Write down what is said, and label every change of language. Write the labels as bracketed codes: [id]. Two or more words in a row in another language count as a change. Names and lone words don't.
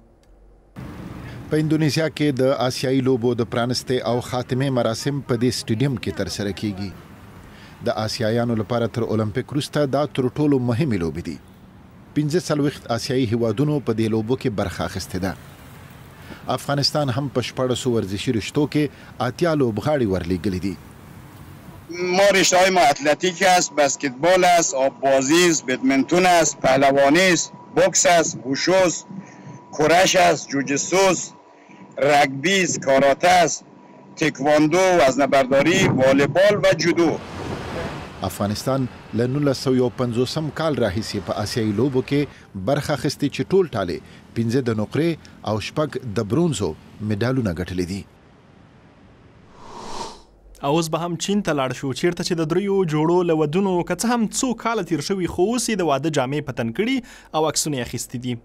[ps] په اندونیزیا کې د آسیایي لوبو د پرانستې او خاتمې مراسم په دې سټوډیوم کې ترسره کیږي. د آسیایانو لپاره تر اولمپیک وروسته دا تر ټولو مهمې لوبې دي. 45 آسیایي هیوادونو په دې لوبو کې برخه اخیستې ده. افغانستان هم په 14 ورزشي رشتو کې 80 لوبغاړي ورلېږلي دي. [fa] ما رشته‌های ما اتلتیک است، بسکتبال است، آببازی است، بدمنتون است، پهلوانی است، بوکس است، ووشو است، کورش است، جوجیتسو است، رگبی است، کاراته است، تکواندو، وزنه‌برداری، والیبال و جودو. [ps] افغانستان له 1950 کال راهیسې په آسیایي لوبو کې برخه اخیستې چې ټول ټالې 15 د نقرې او 6 د برونزو مډالونه ګټلي دي. اوس به هم چین ته لاړ شو چیرته چې د 3 جوړو له ودونو که څه هم څو کاله تیر شوي خو اوس یې د واده جامې په تن کړي او عکسونه یې اخیستي دي.